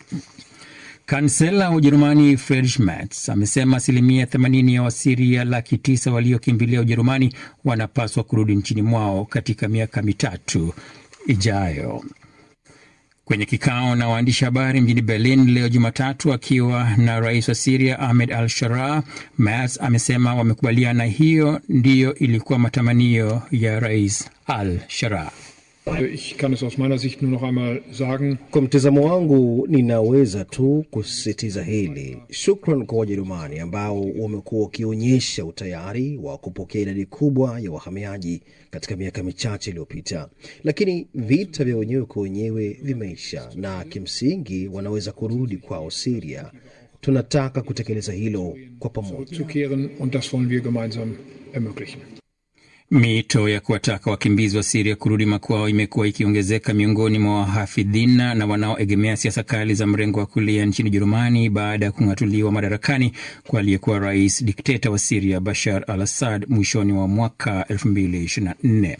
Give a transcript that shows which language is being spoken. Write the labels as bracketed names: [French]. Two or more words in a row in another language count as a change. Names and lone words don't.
[Swahili] Kansela wa Ujerumani Friedrich Merz amesema 80% ya Wasiria 900,000 waliokimbilia Ujerumani wanapaswa kurudi nchini mwao katika miaka 3 ijayo. Kwenye kikao na waandishi habari mjini Berlin leo Jumatatu akiwa na rais wa Syria Ahmed al-Sharaa, Merz amesema wamekubaliana hiyo ndiyo ilikuwa matamanio ya rais al-Sharaa. [German] Ich kann es aus meiner Sicht nur noch einmal sagen. [Swahili] Kwa mtazamo wangu ninaweza tu kusisitiza hili. Shukran kwa Wajerumani ambao wamekuwa wakionyesha utayari wa kupokea idadi kubwa ya wahamiaji katika miaka michache iliyopita. Lakini vita vya wenyewe kwa wenyewe vimeisha na kimsingi wanaweza kurudi kwao Syria. Tunataka kutekeleza hilo kwa pamoja. [German] Und das wollen wir gemeinsam ermöglichen. [Swahili] Mito ya kuwataka wakimbizi wa Syria kurudi makwao imekuwa ikiongezeka miongoni mwa wahafidhina na wanaoegemea siasa kali za mrengo wa kulia nchini Ujerumani baada ya kung'atuliwa madarakani kwa aliyekuwa rais dikteta wa Syria Bashar al-Assad mwishoni wa mwaka 2024.